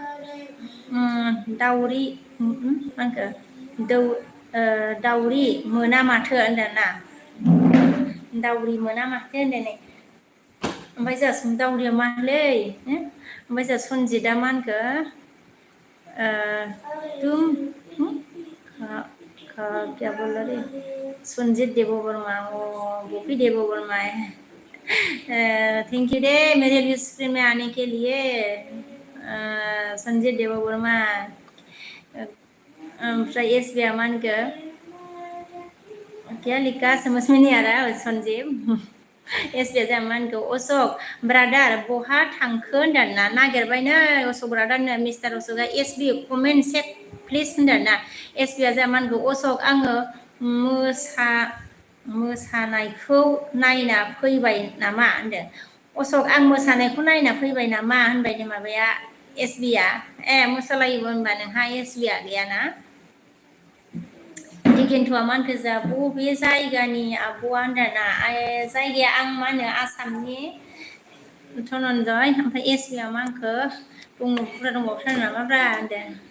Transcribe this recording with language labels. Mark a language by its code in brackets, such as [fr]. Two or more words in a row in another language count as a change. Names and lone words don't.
[brx] दाउरि मानखो दाउरि मोना माथो होनदों ना दाउरि मोना माथो होनदों ओमफ्राय जोंहा दाउरिया मालै ओमफ्राय जोंहा सनजितआ मा होनखो [hi] तुम क्या बोल रहे संजीत देवो वर्मा गोपी देवो वर्मा है [en] thank you [hi] डे मेरे भी स्क्रीन में आने के लिए [brx] संजीत देवो वर्मा ओमफ्राय एसबिया मा होनखो [hi] क्या लिखा समझ में नहीं आ रहा है [brx] संजीव एसबिया जोंहा मा होनखो अशक ब्रादार बहा थांखो होनदों ना नागिरबायनो अशक ब्रादारनो मिस्टार अशकआ एसबि [en] comment check please [brx] होनदों ना एसबिया जोंहा मा होनखो अशक आङो मोसानायखौ नायना फैबाय नामा होनदों अशक आं मोसानायखौ नायना फैबाय नामा होनबाय दे माबाया एसबिया मोसालायोबो होनबा नोंहा एसबिया गैयाना दिगेन्थ'आ मा होनखो जा बबे जायगानि आब'आ होनदोंना जायगाया आं मा होनो आसामनि धनन्जय ओमफ्राय एसबिया मा होनखो दङ बुरजा दंबावथारो नामाब्रा होनदों